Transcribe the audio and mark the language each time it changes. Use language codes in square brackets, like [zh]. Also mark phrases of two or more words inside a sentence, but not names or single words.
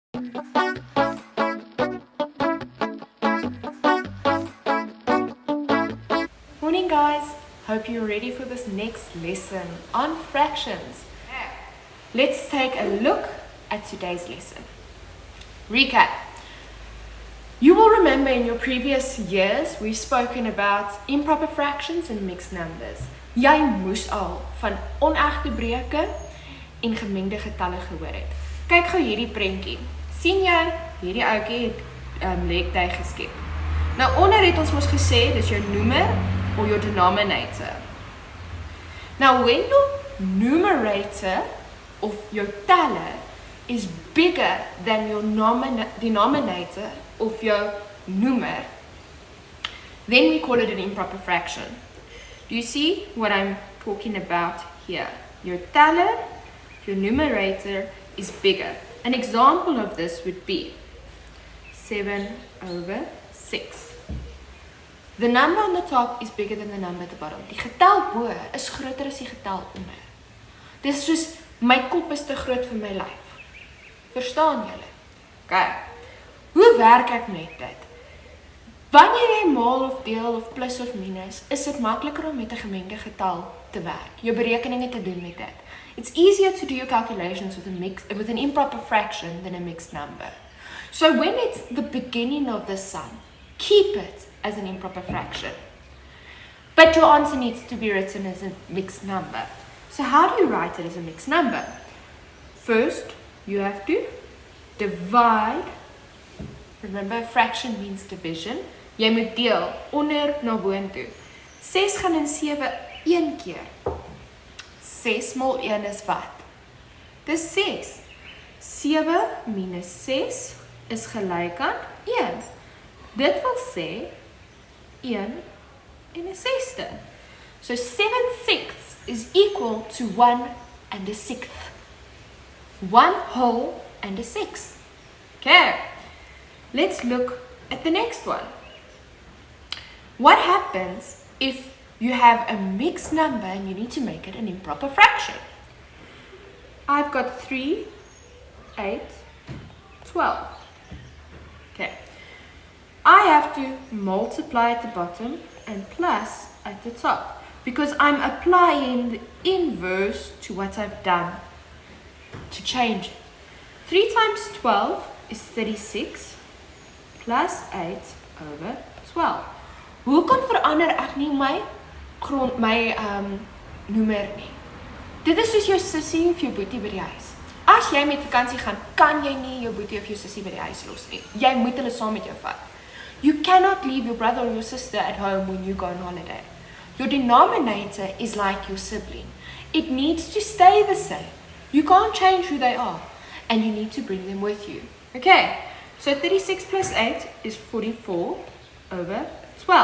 [en] Morning guys, hope you're ready for this next lesson on fractions. Let's take a look at today's lesson. Recap. You will remember in your previous years we've spoken about improper fractions and mixed numbers. [af] Jy moes al van onegte breuke en gemengde getalle gehoor het. Kyk gou hierdie prentjie. Sien jy hierdie ouetjie het lektuig geskep. Nou onder het ons mos gesê dis jou noemer [en] or your denominator. Now when your numerator of your teller is bigger than your denominator of your noemer, then we call it an improper fraction. Do you see what I'm talking about here? Your teller, your numerator is bigger. An example of this would be 7/6. The number on the top is bigger than the number at the bottom. [af] Die getal bo is groter as die getal onder. Dis soos my kop is te groot vir my lyf. Verstaan julle? Okay. Hoe werk ek met dit? Wanneer jy maal of deel of plus of minus, is dit makliker om met 'n gemengde getal te werk. Jou berekeninge te doen met dit. [en] It's easier to do your calculations with an improper fraction than a mixed number. So when it's the beginning of the sum, keep it as an improper fraction. But your answer needs to be written as a mixed number. So how do you write it as a mixed number? First, you have to divide. Remember, fraction means division. [af] Jy moet deel onder na boontoe. 6 gaan in 7 een keer. 6 maal 1 is wat? Dis 6. 7 minus 6 is gelyk aan 1. Dit wil sê 1 en 'n sesde. [en] So 7/6 is equal to 1 and a sixth. 1 whole and a sixth. Okay, let's look at the next one. What happens if you have a mixed number and you need to make it an improper fraction? I've got 3, 8, 12. Okay. I have to multiply at the bottom and plus at the top because I'm applying the inverse to what I've done to change it. 3 times 12 is 36 plus 8/12. [af] Hoekom verander ek nie my noemer nie? Dit is soos jou sussie of jou boetie by die huis. As jy met vakansie gaan, kan jy nie jou boetie of jou sussie by die huis los nie. Jy moet hulle saam met jou vat. [en] You cannot leave your brother or your sister at home when you go on holiday. Your denominator is like your sibling. It needs to stay the same. You can't change who they are, and you need to bring them with you. Okay, so 36 plus 8 is 44/12.